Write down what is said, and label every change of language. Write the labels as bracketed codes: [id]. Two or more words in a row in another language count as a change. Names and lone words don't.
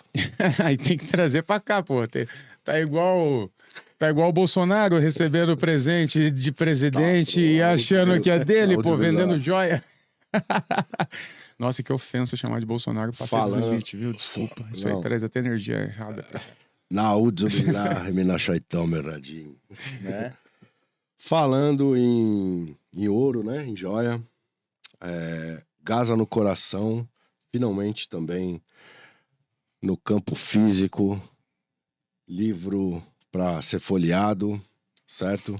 [pt] Aí tem que trazer pra cá, pô. Tá igual o Bolsonaro recebendo presente de presidente e achando que é dele, pô, vendendo joia. Nossa, que ofensa chamar de Bolsonaro. Passei do limite, viu? Desculpa. Isso aí traz até energia errada. [ar] نعوذ بالله من الشيطان الرجيم. [pt] Né? Falando em ouro, né? Em joia. Gaza no coração. Finalmente também no campo físico. Livro para ser folheado, certo?